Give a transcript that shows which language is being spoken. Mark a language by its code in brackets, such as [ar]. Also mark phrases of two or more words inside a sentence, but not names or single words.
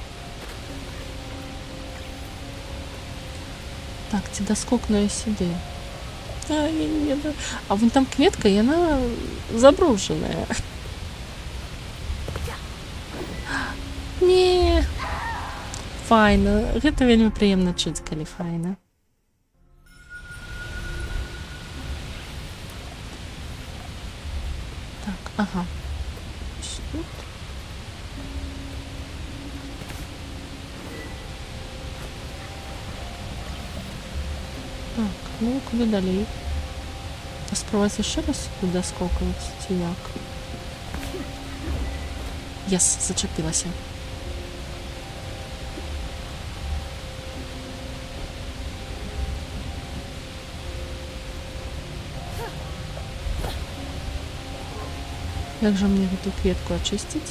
[be] Так, ці даскокну я сюды? А вон там кветка, і яна забружаная. Не. Файна. Гэта вельмі прыемна чуць, калі файна. Так, ага. [uk] Тут. Так, ну куди далей? Спробовать еще раз сюди скокнуть, ці як? Єс, зачепилася. [ru] Як же мне эту кветку очистить?